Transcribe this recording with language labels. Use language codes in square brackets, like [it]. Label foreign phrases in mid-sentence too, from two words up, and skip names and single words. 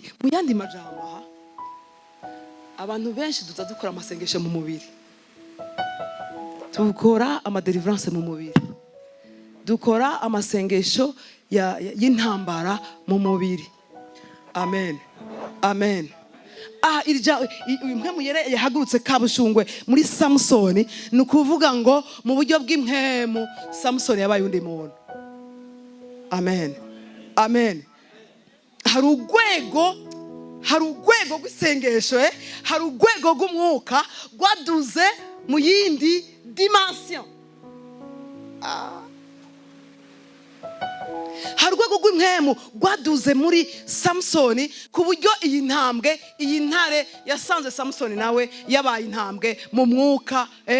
[rn] Mu yandi majambo abantu benshi duza dukora amasengesho mu mubiri, dukora amadeliverance mu mubiri, dukora amasengesho y'intambara mu mubiri. Amen. Amen. Mpwemu Yera yahagurutse kabushungwe muri Samsoni, ni ukuvuga ngo mu buryo bw'impwemu Samsoni yabaye undi muntu. Amen. Amen. Hari urwego rw'isengesho, hari urwego rw'umwuka rwaduze mu yindi dimension. Hari urwego rw'impwemu rwaduze muri Samsoni ku buryo iyi ntare yasanze Samsoni nawe yabaye intambwe mu mwuka.